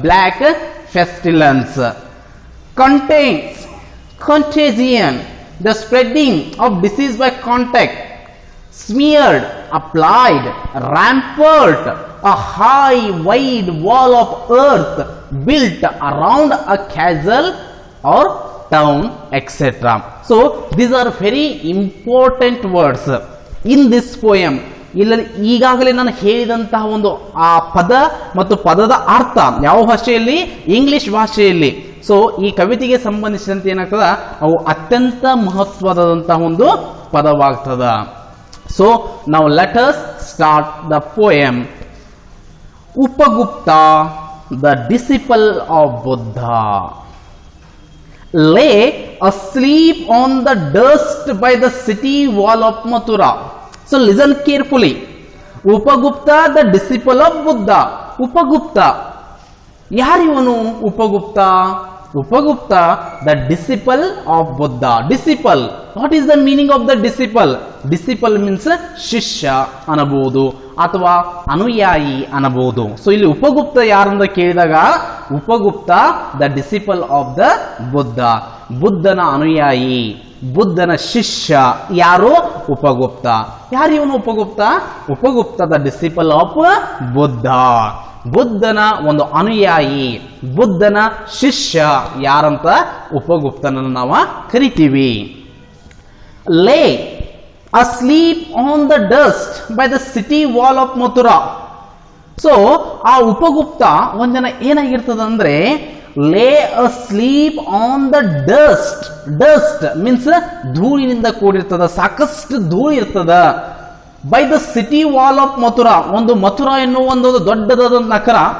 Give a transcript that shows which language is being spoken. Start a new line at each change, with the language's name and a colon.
English: Black pestilence. Contains, contagion, the spreading of disease by contact. Smeared, applied, rampart a high wide wall of earth built around a castle or town, etc. So these are very important words in this poem.
Kannada: ಇಲ್ಲಿ ಈಗಾಗಲೇ ನಾನು ಹೇಳಿದಂತಹ ಒಂದು ಆ ಪದ ಮತ್ತು ಪದದ ಅರ್ಥ ಯಾವ ಭಾಷೆಯಲ್ಲಿ, ಇಂಗ್ಲಿಷ್ ಭಾಷೆಯಲ್ಲಿ. ಸೊ ಈ ಕವಿತೆಗೆ ಸಂಬಂಧಿಸಿದಂತೆ ಏನಾಗ್ತದ, ಅವು ಅತ್ಯಂತ ಮಹತ್ವದಂತಹ ಒಂದು ಪದವಾಗ್ತದ. ಸೊ ನಾವು
English: Let us start the poem. Upagupta, the disciple of Buddha, lay asleep on the dust by the city wall of Mathura. So listen carefully. Upagupta, the disciple of Buddha. Upagupta.
Kannada: Yarivanu
English: Upagupta? Upagupta, the disciple of Buddha. Disciple. What is the meaning of the disciple? Disciple means
Kannada: shishya anabodu ಅಥವಾ ಅನುಯಾಯಿ ಅನಬಹುದು. So ಇಲ್ಲಿ ಉಪಗುಪ್ತ ಯಾರಂತ ಕೇಳಿದಾಗ Upagupta
English: the disciple of the Buddha,
Kannada: ಬುದ್ಧನ ಅನುಯಾಯಿ, ಬುದ್ಧನ ಶಿಷ್ಯ. ಯಾರು? ಉಪಗುಪ್ತ. ಯಾರು ಇವನು Upagupta? Upagupta
English: the disciple of Buddha,
Kannada: ಬುದ್ಧನ ಒಂದು ಅನುಯಾಯಿ, ಬುದ್ಧನ ಶಿಷ್ಯ ಯಾರಂತ ಉಪಗುಪ್ತನನ್ನು ನಾವು ಕರಿತೀವಿ.
English: Lay asleep on the dust by the city wall of Mathura.
Kannada: So ಆ ಉಪಗುಪ್ತ ಒಂದಿನ ಏನಾಗಿರ್ತದ ಅಂದ್ರೆ
English: Lay asleep on the dust. Dust means
Kannada: ಧೂಳಿನಿಂದ ಕೂಡಿರ್ತದ, ಸಾಕಷ್ಟು ಧೂಳು ಇರ್ತದ.
English: by the city wall of Mathura,
Kannada: ಒಂದು ಮಥುರಾ ಎನ್ನುವ ಒಂದು ದೊಡ್ಡದಾದ ನಗರ.